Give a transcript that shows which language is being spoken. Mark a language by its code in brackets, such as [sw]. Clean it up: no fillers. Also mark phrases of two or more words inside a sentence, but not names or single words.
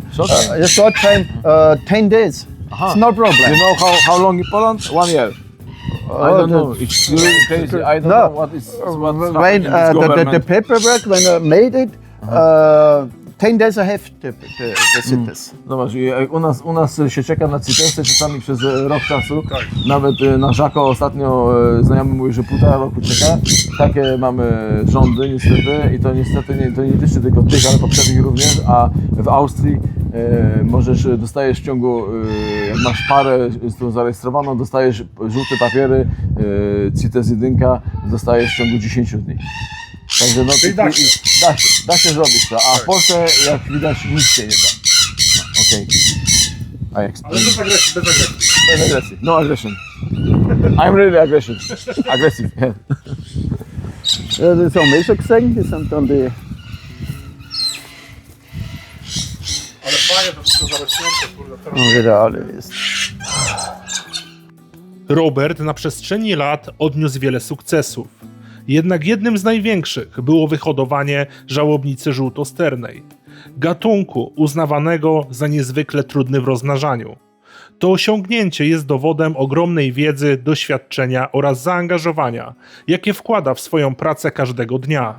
[en] Short time? A short time, 10 days. It's no problem. You know how long in Poland? 1 year. I don't know. It's really crazy. I don't know what is what's When happening in this the government. paperwork, when I made it, 10 days I have the cities. [pl] Zobacz, jak u nas się czeka na CITES-y czasami przez rok czasu. Nawet na Żako ostatnio znajomy mówi, że 1,5 roku czeka. Takie mamy rządy niestety i to niestety nie dotyczy tylko tych, ale poprzednich również, a w Austrii dostajesz w ciągu, jak masz parę z tą zarejestrowaną, dostajesz żółte papiery, CITES 1, dostajesz w ciągu 10 dni. Także no, Czyli da się zrobić to, a w Polsce jak widać nic się nie da. No, okej. Ale bez agresji, bez agresji. Bez agresji. [en] No aggression. I'm really aggressive. Aggressive, yeah. [de] Das haben wir schon gesehen, die sind dann die. [pl] Ale fajnie to wszystko zarośnięte, kurde. Teraz. [de] Wieder alle ist. [pl] Robert na przestrzeni lat odniósł wiele sukcesów. Jednak jednym z największych było wyhodowanie żałobnicy żółtosternej, gatunku uznawanego za niezwykle trudny w rozmnażaniu. To osiągnięcie jest dowodem ogromnej wiedzy, doświadczenia oraz zaangażowania, jakie wkłada w swoją pracę każdego dnia.